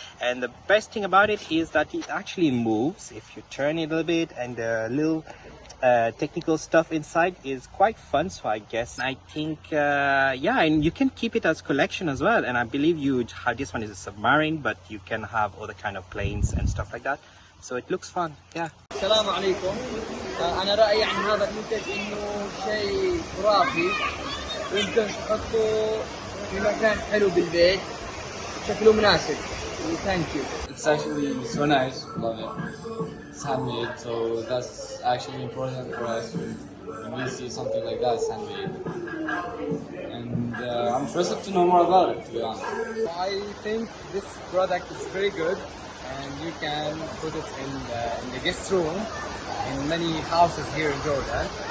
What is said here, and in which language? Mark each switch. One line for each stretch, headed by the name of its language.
English: And the best thing about it is that it actually moves if you turn it a little bit, and the little technical stuff inside is quite fun. So I guess, I think, yeah, and you can keep it as collection as well. And I believe you have, this one is a submarine, but you can have other kind of planes and stuff like that. So it looks fun, yeah.
Arabic: السلام عليكم. أنا رأيي عن هذا المنتج إنه شيء خرافي، ويمكن تحطه في مكان حلو بالبيت، شكله مناسب.
English: Thank you. It's actually so nice, love it. It's handmade, so that's actually important for us when we see something like that, it's handmade. And I'm interested to know more about it, to be honest. I think this product is very good, and you can put it in the guest room in many houses here in Jordan.